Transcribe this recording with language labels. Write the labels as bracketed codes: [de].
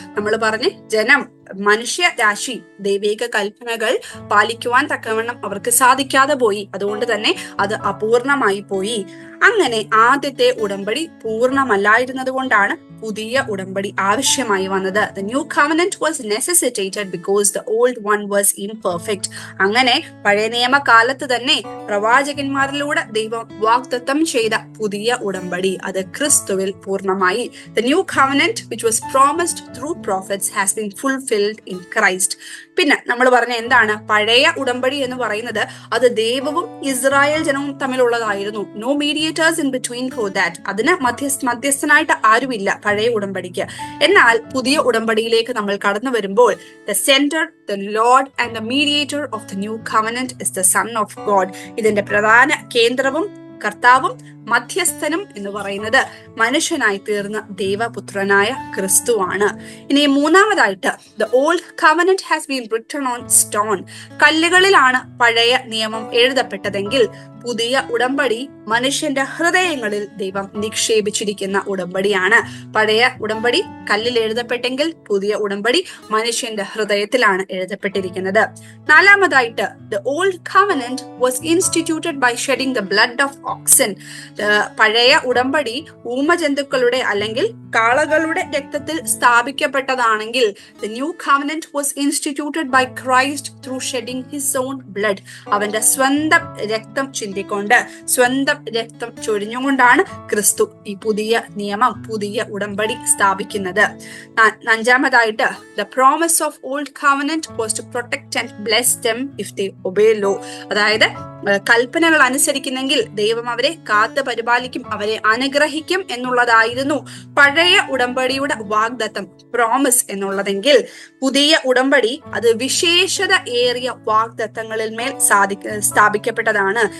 [ml] നമ്മൾ പറഞ്ഞ് മനുഷ്യ രാശി ദൈവിക കൽപ്പനകൾ പാലിക്കുവാൻ തക്കവണ്ണം അവർക്ക് സാധിക്കാതെ പോയി. അതുകൊണ്ട് തന്നെ അത് അപൂർണമായി പോയി. അങ്ങനെ ആദ്യത്തെ ഉടമ്പടി പൂർണ്ണമല്ലായിരുന്നത് കൊണ്ടാണ് പുതിയ ഉടമ്പടി ആവശ്യമായി വന്നത്. [en] The new covenant was necessitated because the old one was imperfect. [ml] അങ്ങനെ പഴയ നിയമകാലത്ത് തന്നെ പ്രവാചകന്മാരിലൂടെ ദൈവം വാഗ്ദത്തം ചെയ്ത പുതിയ ഉടമ്പടി അത് ക്രിസ്തുവിൽ പൂർണ്ണമായി. [en] The new covenant which was promised through prophets has been fulfilled in Christ. [ml] പിന്നെ നമ്മൾ പറഞ്ഞ എന്താണ്? പഴയ ഉടമ്പടി എന്ന് പറയുന്നത് അത് ദൈവവും ഇസ്രായേൽ ജനവും തമ്മിലുള്ളതായിരുന്നു. [en] No mediators in between for that. [ml] അതിന് മധ്യസ്ഥനായിട്ട് ആരുമില്ല പഴയ ഉടമ്പടിക്ക്. എന്നാൽ പുതിയ ഉടമ്പടിയിലേക്ക് നമ്മൾ കടന്നു വരുമ്പോൾ [en] the center, the Lord and the mediator of the new covenant is the Son of God. [ml] ഇതിന്റെ പ്രധാന കേന്ദ്രവും കർത്താവും മധ്യസ്ഥനും എന്ന് പറയുന്നത് മനുഷ്യനായി തീർന്ന ദൈവപുത്രനായ ക്രിസ്തുവാണ്. ഇനി മൂന്നാമതായിട്ട് [en] the old covenant has been written on stone. [ml] കല്ലുകളിലാണ് പഴയ നിയമം എഴുതപ്പെട്ടതെങ്കിൽ പുതിയ ഉടമ്പടി മനുഷ്യന്റെ ഹൃദയങ്ങളിൽ ദൈവം നിക്ഷേപിച്ചിരിക്കുന്ന ഉടമ്പടിയാണ്. പഴയ ഉടമ്പടി കല്ലിൽ എഴുതപ്പെട്ടെങ്കിൽ പുതിയ ഉടമ്പടി മനുഷ്യന്റെ ഹൃദയത്തിലാണ് എഴുതപ്പെട്ടിരിക്കുന്നത്. നാലാമതായിട്ട് [en] the old covenant was instituted by shedding the blood of oxen. [ml] പഴയ ഉടമ്പടി ഊമജന്തുക്കളുടെ അല്ലെങ്കിൽ കാളകളുടെ രക്തത്തിൽ സ്ഥാപിക്കപ്പെട്ടതാണെങ്കിൽ [en] the new covenant was instituted by Christ through shedding his own blood. [ml] അവന്റെ സ്വന്തം രക്തം ചിന്തിക്കൊണ്ട് സ്വന്തം രക്തം ചൊരിഞ്ഞുകൊണ്ടാണ് ക്രിസ്തു ഈ പുതിയ നിയമം പുതിയ ഉടമ്പടി സ്ഥാപിക്കുന്നത്. അഞ്ചാമതായിട്ട് [en] the promise of old covenant was to protect and bless them if they obey law. [ml] അതായത് കൽപ്പനകൾ അനുസരിക്കുന്നെങ്കിൽ ദൈവം അവരെ കാത്ത് പരിപാലിക്കും, അവരെ അനുഗ്രഹിക്കും എന്നുള്ളതായിരുന്നു പഴയ ഉടമ്പടിയുടെ വാഗ്ദത്തം, പ്രോമിസ് എന്നുള്ളതെങ്കിൽ പുതിയ ഉടമ്പടി അത് വിശേഷത ഏറിയ വാഗ്ദത്തങ്ങളിൽ മേൽ സ്ഥാപിക്കപ്പെട്ടതാണ്.